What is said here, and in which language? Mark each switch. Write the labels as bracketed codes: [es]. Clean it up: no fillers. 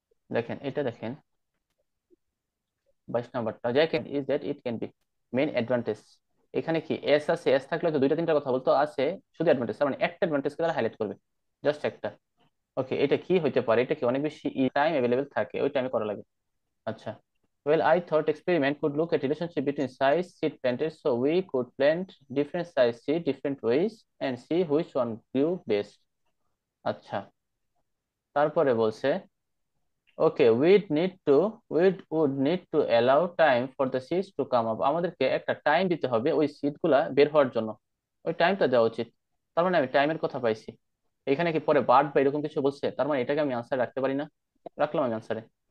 [bn] দেখেন এটা দেখেন 22 নাম্বারটা, যাই can is that it can be main advantage. এখানে কি এস আছে, এস থাকলে তো দুইটা তিনটা কথা বলতো, আছে শুধু অ্যাডভান্টেজ, তার মানে একটা অ্যাডভান্টেজকে তারা হাইলাইট করবে, জাস্ট একটা। ওকে, এটা কি হইতে পারে? এটা কি অনেক বেশি টাইম অ্যাভেলেবেল থাকে, ওই টাইমে করা লাগে। [en] আচ্ছা, well I thought experiment could look at relationship between size seed planted, so we could plant different size seed different ways and see which one grew best. [bn] আচ্ছা, তারপরে বলছে ওকে we would need to allow time for the seeds to come up, আমাদেরকে একটা time দিতে হবে ওই seed গুলা বের হওয়ার জন্য, ওই টাইমটা দেওয়া উচিত। তার মানে আমি টাইমের কথা পাইছি। এখানে কি পরে বার্ড বা এরকম কিছু বলছে, তার মানে এটাকে আমি আনসার রাখতে পারি না? রাখলাম আমি আনসারে।